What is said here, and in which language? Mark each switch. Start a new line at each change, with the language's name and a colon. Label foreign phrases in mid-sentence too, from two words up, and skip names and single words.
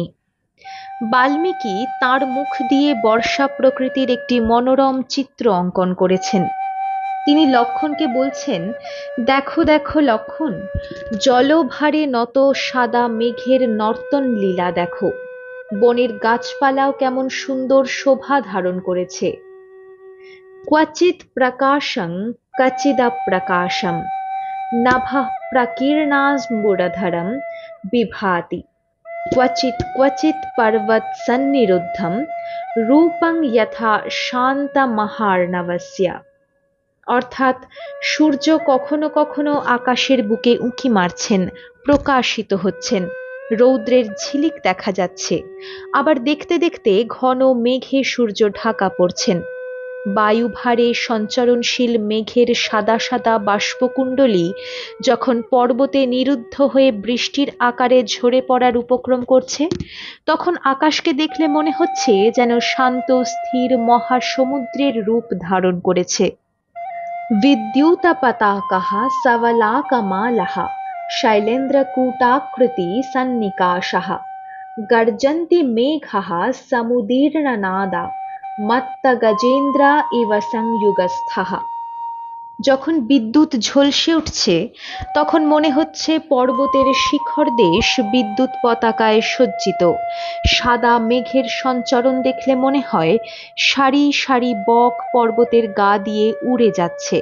Bangla: বাল্মীকি তাঁর মুখ দিয়ে বর্ষা প্রকৃতির একটি মনোরম চিত্র অঙ্কন করেছেন। তিনি লক্ষ্মণকে বলছেন, দেখো দেখো লক্ষ্মণ, জলভারে নত সাদা মেঘের নর্তন লীলা দেখো, বনের গাছপালাও কেমন সুন্দর শোভা ধারণ করেছে।
Sanskrit: क्वचित् प्रकाशं कचिदप्रकाशं नभः प्रकीर्णाम्बुधरं बिभाति, क्वचित् क्वचित् पर्वतसन्निरुद्धं रूपं यथा शान्तमहार्णवस्य।
Bangla: অর্থাৎ সূর্য কখনো কখনো আকাশের বুকে উঁকি মারছেন, প্রকাশিত হচ্ছেন, রৌদ্রের ঝিলিক দেখা যাচ্ছে, আবার দেখতে দেখতে ঘন মেঘে সূর্য ঢাকা পড়ছেন। বায়ুভারে সঞ্চরণশীল মেঘের সাদা সাদা বাষ্পকুণ্ডলী যখন পর্বতে নিরুদ্ধ হয়ে বৃষ্টির আকারে ঝরে পড়ার উপক্রম করছে, তখন আকাশকে দেখলে মনে হচ্ছে যেন শান্ত স্থির মহাসমুদ্রের রূপ ধারণ করেছে।
Sanskrit: विद्युतपताकाः सवलाकमालाः शैलेन्द्रकूटाकृति सन्निकाशाः गर्जन्ति मेघाः समुदीर्णनादा मत्तगजेन्द्रा इव संयुगस्थाः।
Bangla: যখন বিদ্যুৎ ঝলসে উঠছে তখন মনে হচ্ছে পর্বতের শিখর দেশ বিদ্যুৎ পতাকায় সজ্জিত। সাদা মেঘের সঞ্চরণ দেখলে মনে হয় সারি সারি বক পর্বতের গা দিয়ে উড়ে যাচ্ছে।